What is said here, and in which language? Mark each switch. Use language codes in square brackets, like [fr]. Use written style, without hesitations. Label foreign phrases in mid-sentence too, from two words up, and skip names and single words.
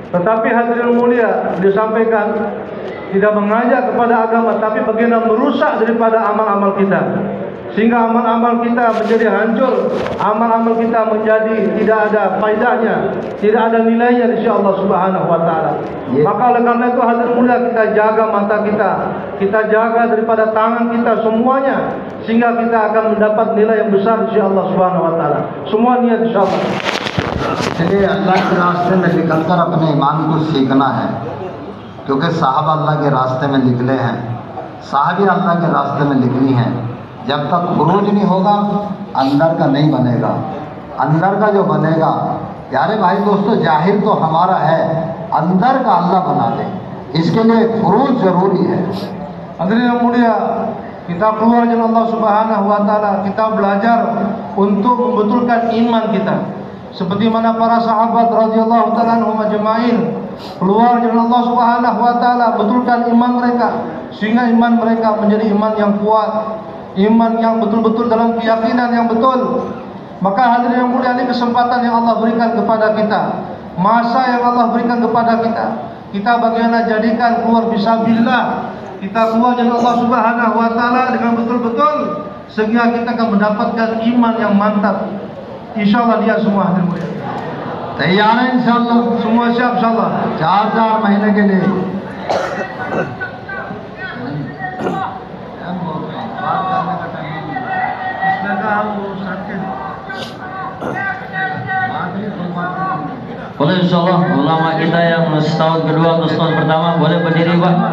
[id] Tetapi hadirin mulia, disampaikan tidak mengajak kepada agama, tapi bagaimana merusak daripada amal-amal kita, sehingga amal-amal kita menjadi hancur, amal-amal kita menjadi tidak ada faedahnya, tidak ada nilainya di sisi [ar] الله سبحانه وتعالى. [id] Maka oleh karena itu hadirin mulia, kita jaga mata kita jaga daripada tangan kita semuanya, sehingga kita akan mendapat nilai yang besar di sisi [ar] الله سبحانه وتعالى. [id] Semua niat insyaallah. [hi] इसलिए अल्लाह के रास्ते में निकलकर अपने ईमान को सीखना है, क्योंकि साहब अल्लाह के रास्ते में निकले हैं, साहबी अल्लाह के रास्ते में निकली हैं। जब तक खुरूज नहीं होगा, अंदर का नहीं बनेगा। अंदर का जो बनेगा, यारे भाई दोस्तों, जाहिर तो हमारा है, अंदर का अल्लाह बना दे, इसके लिए खुरूज ज़रूरी है। [id] Hadirin yang mulia, kita keluar jalan [ar] الله سبحانه وتعالى, [id] kita belajar untuk membetulkan iman kita. Seperti mana para sahabat [ar] رضي الله تعالى عنهم أجمعين [id] keluar jalan [ar] الله سبحانه وتعالى, [id] betulkan iman mereka sehingga iman mereka menjadi iman yang kuat, iman yang betul-betul dalam keyakinan yang betul. Maka hadirin yang mulia, ini kesempatan yang Allah berikan kepada kita, masa yang Allah berikan kepada kita. Kita bagaimana jadikan keluar fisabilillah, kita keluar jalan [ar] الله سبحانه وتعالى [id] dengan betul-betul, sehingga kita akan mendapatkan iman yang mantap. Insyaallah dia semua hadirin mulia. [hi] तैयार है इंशाल्लाह, [id] Semua siap insyaallah. [hi] 4 महीने के लिए। [id] Boleh insyaallah ulama kita yang setahun kedua atau setahun pertama boleh berdiri Pak.